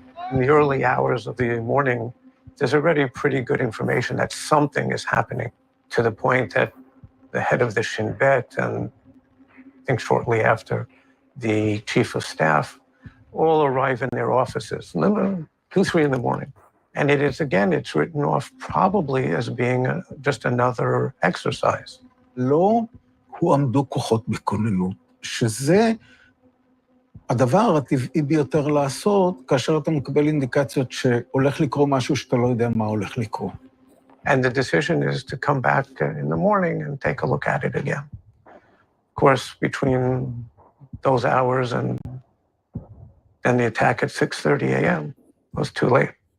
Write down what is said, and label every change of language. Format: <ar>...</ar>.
<en>In the early hours of the morning, there's already pretty good information that something is happening, to the point that the head of the Shin Bet and I think shortly after the chief of staff all arrive in their offices, 2, 3 in the morning. And it is, again, it's written off probably as being just another exercise.</en> <he>לא הועמדו כוחות בכוננות, שזה הדבר הטבעי ביותר לעשות כאשר אתה מקבל אינדיקציות שהולך לקרוא משהו שאתה לא יודע מה הולך לקרוא.</he> <en>And the decision is to come back in the morning and take a look at it again. Of course, between those hours and then the attack at 6:30 a.m. was too late.</en>